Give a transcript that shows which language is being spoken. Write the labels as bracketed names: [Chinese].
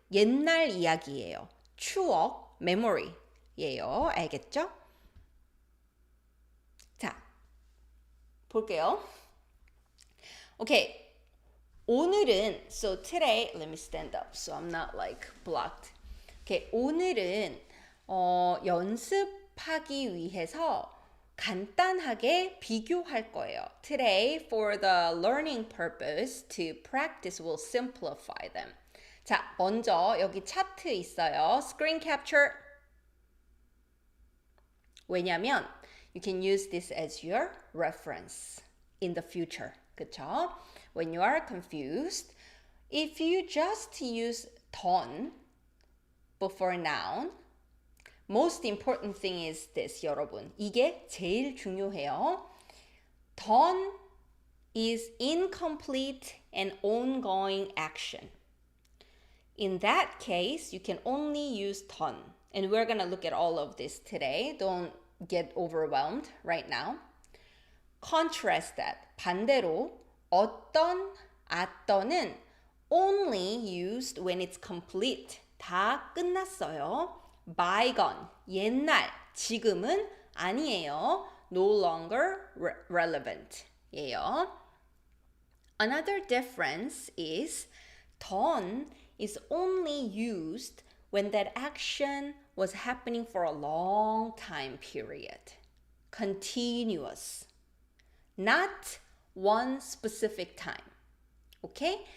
[Korean] 옛날 이야기예요. 추억, memory. 예요. 알겠죠? 자, 볼게요. Okay. 오늘은, [English] so today, let me stand up so I'm not like blocked. Okay. [Korean] 오늘은 연습하기 위해서 간단하게 비교할 거예요. [English] Today, for the learning purpose, to practice will simplify them. [Korean] 자, 먼저 여기 차트 있어요. [English] Screen capture. [Korean] 왜냐면 [English] you can use this as your reference in the future. [Korean] 그쵸? [English] When you are confused, if you just use 던 before noun, most important thing is this, [Korean] 여러분. 이게 제일 중요해요. [English] 던 is incomplete and ongoing action. In that case, you can only use 던. And we're going to look at all of this today. Don't get overwhelmed right now. Contrast that. [Korean] 반대로 [English] 어떤, 어떤은 only used when it's complete. [Korean] 다 끝났어요. Bygone, 옛날, 지금은 아니에요. [English] No longer relevant. 예요. Another difference is 던 is only used when that action was happening for a long time period. Continuous. Not one specific time. Okay?